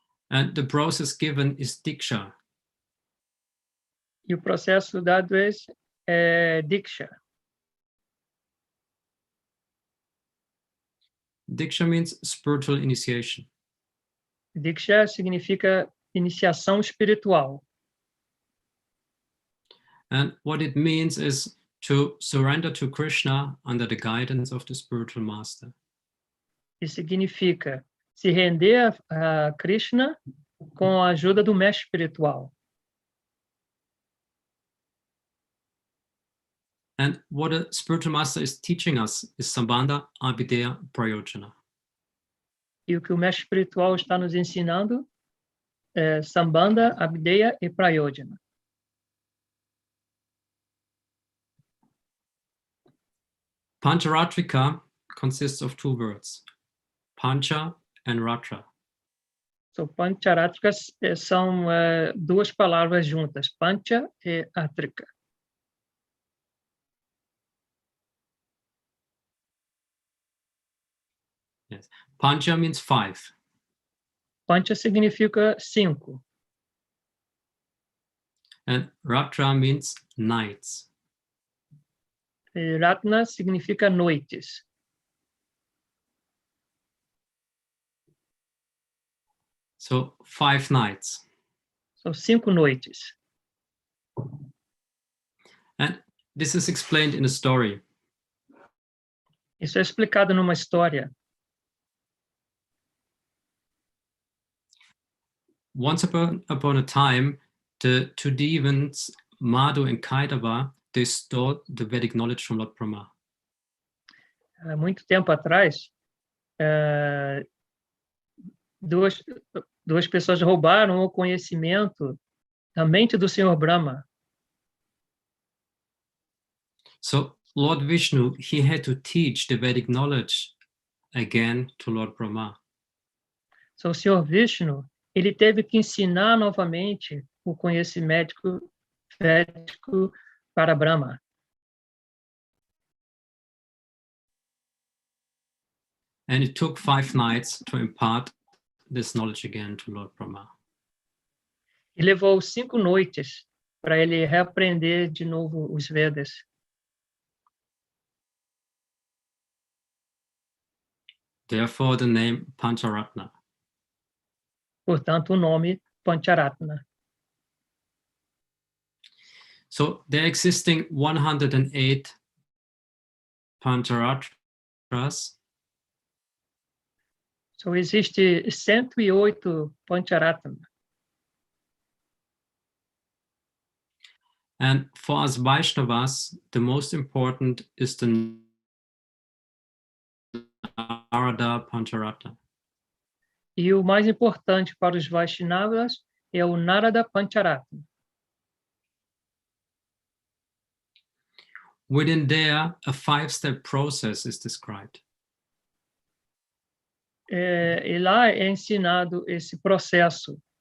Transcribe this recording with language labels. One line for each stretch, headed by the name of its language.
English: And the process given is diksha.
Portuguese: E o processo dado é diksha.
English: Diksha means spiritual initiation.
Portuguese: Diksha significa iniciação espiritual.
English: And what it means is to surrender to Krishna under the guidance of the spiritual master.
Portuguese: E significa se render a Krishna com a ajuda do mestre espiritual.
English: And what a spiritual master is teaching us is Sambandha, Abhideya, Prayojana.
Portuguese: E o que o mestre espiritual está nos ensinando é Sambandha, Abhideya e Prayojana.
English: Pancharatrika consists of two words, Pancha and Ratra.
Portuguese: So, Pancharatrikas são duas palavras juntas, Pancha e Atrika.
English: Yes. Pancha means 5.
Portuguese: Pancha significa 5.
English: And Ratra means nights.
Portuguese: E Ratna significa noites.
English: So 5 nights.
Portuguese: São 5 noites.
English: And this is explained in a story.
Portuguese: Isso é explicado numa história.
English: Once upon a time, the two demons, Madhu and Kaitava, they stole the Vedic knowledge from Lord Brahma.
Portuguese: Há muito tempo atrás, duas pessoas roubaram o conhecimento da mente do Senhor Brahma.
English: So Lord Vishnu, he had to teach the Vedic knowledge again to Lord Brahma.
Portuguese: So, o Senhor Vishnu, ele teve que ensinar novamente o conhecimento védico para Brahma.
English: And it took 5 nights to impart this knowledge again to Lord Brahma.
Portuguese: E levou 5 noites para ele reaprender de novo os Vedas.
English: Therefore, the name Pancharatna.
Portuguese: Portanto, o nome Pancharatna.
English: So there are existing 108 Pancharatras.
Portuguese: So, existe 108 Pancharatna.
English: And for us Vaishnavas, the most important is the Narada Pancharatna.
Portuguese: E o mais importante para os Vaishnavas é o Narada Pancharatna.
English: Within there, a 5-step process is described.
Portuguese: E lá é ensinado esse processo.